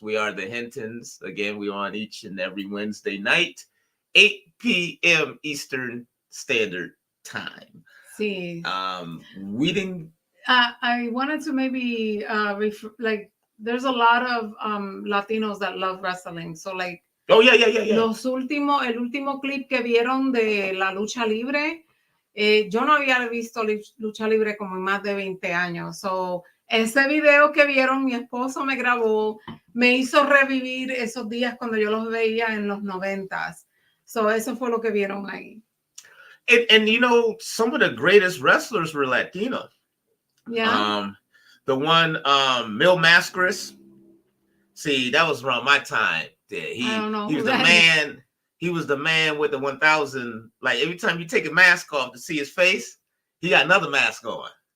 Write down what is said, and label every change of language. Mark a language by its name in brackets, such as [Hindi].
[English] We are the HinTons. Again, we're on each and every Wednesday night, 8 p.m. Eastern Standard Time. See, we didn't. I wanted to maybe there's a lot of Latinos that love wrestling, so like. Oh, yeah. [Spanish] El último clip que vieron de la lucha libre, yo no había visto lucha libre como en más de 20 años. So, ese video que vieron, mi esposo me grabó, me hizo revivir esos días cuando yo los veía en los 90s. So, eso fue lo que vieron ahí. [English] And you know, some of the greatest wrestlers were Latino. Yeah. The one, Mil Mascaras. See, that was around my time. He was the man. He was the man with the 1000. Like every time you take a mask off to see his face, he got another mask on.